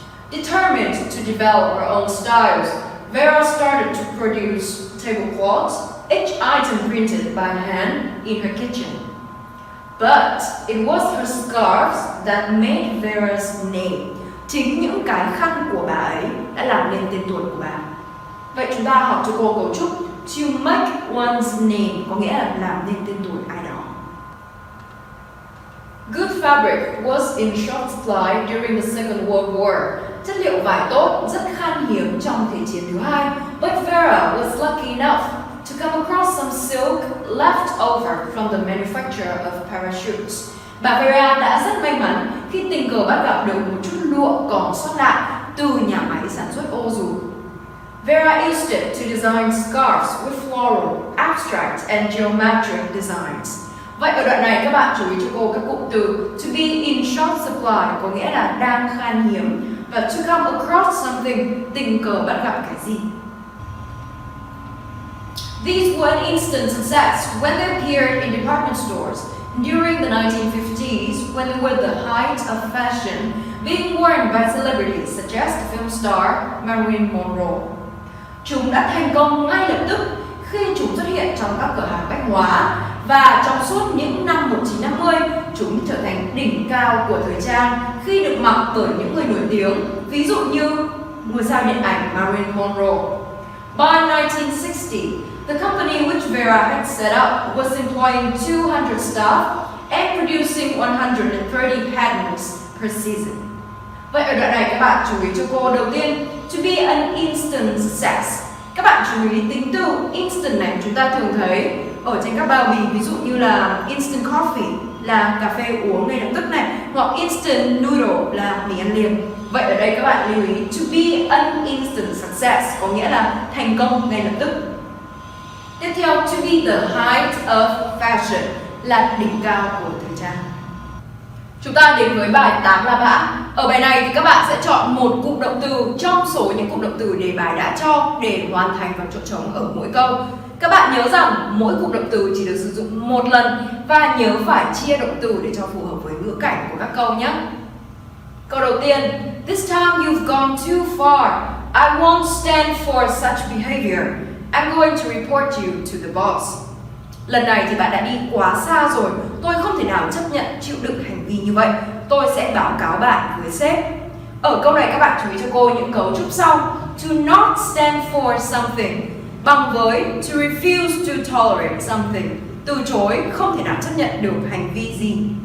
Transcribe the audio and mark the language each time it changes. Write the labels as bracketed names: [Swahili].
[English] Determined to develop her own styles, Vera started to produce tablecloths, each item printed by hand in her kitchen. But it was her scarves that made Vera's name. [Vietnamese] Chính những cái khăn của bà ấy đã làm nên tên tuổi của bà. Vậy chúng ta học cho cô cấu trúc [English] to make one's name, [Vietnamese] có nghĩa là làm nên tên tuổi ai đó. [English] Good fabric was in short supply during the Second World War. [Vietnamese] Chất liệu vải tốt rất khan hiếm trong Thế chiến thứ hai. [English] But Vera was lucky enough to come across some silk left over from the manufacture of parachutes. [Vietnamese] Bà Vera đã rất may mắn khi tình cờ bắt gặp được một chút lụa còn sót lại từ nhà máy sản xuất ô dù. [English] Vera used it to design scarves with floral, abstract and geometric designs. [Vietnamese] Vậy ở đoạn này các bạn chú ý cho cô các cụm từ [English] to be in short supply, [Vietnamese] có nghĩa là đang khan hiếm, và [English] to come across something, [Vietnamese] tình cờ bắt gặp cái gì. [English] These were an instant success when they appeared in department stores during the 1950s when they were the height of fashion, being worn by celebrities such as the film star Marilyn Monroe. [Vietnamese] Chúng đã thành công ngay lập tức khi chúng xuất hiện trong các cửa hàng bách hóa, và trong suốt những năm 1950, chúng trở thành đỉnh cao của thời trang khi được mặc bởi những người nổi tiếng, ví dụ như ngôi sao điện ảnh Marilyn Monroe. [English] By 1960, the company which Vera had set up was employing 200 staff and producing 130 patterns per season. [Vietnamese] Vậy ở đoạn này các bạn chú ý cho cô đầu tiên, [English] to be an instant success. [Vietnamese] Các bạn chú ý tính từ instant này chúng ta thường thấy ở trên các bao bì, ví dụ như là instant coffee là cà phê uống ngay lập tức này, hoặc instant noodle là mì ăn liền. Vậy ở đây các bạn lưu ý [English] to be an instant success [Vietnamese] có nghĩa là thành công ngay lập tức. Tiếp theo, [English] to be the height of fashion [Vietnamese] là đỉnh cao của thời trang. Chúng ta đến với bài 8 La Mã. Ở bài này thì các bạn sẽ chọn một cụm động từ trong số những cụm động từ đề bài đã cho để hoàn thành vào chỗ trống ở mỗi câu. Các bạn nhớ rằng mỗi cụm động từ chỉ được sử dụng một lần và nhớ phải chia động từ để cho phù hợp với ngữ cảnh của các câu nhé. Câu đầu tiên, [English] this time you've gone too far. I won't stand for such behavior. I'm going to report you to the boss. [Vietnamese] Lần này thì bạn đã đi quá xa rồi. Tôi không thể nào chấp nhận chịu đựng hành vi như vậy. Tôi sẽ báo cáo bạn với sếp. Ở câu này các bạn chú ý cho cô những cấu trúc sau. [English] To not stand for something [Vietnamese] bằng với [English] to refuse to tolerate something, [Vietnamese] từ chối, không thể nào chấp nhận được hành vi gì.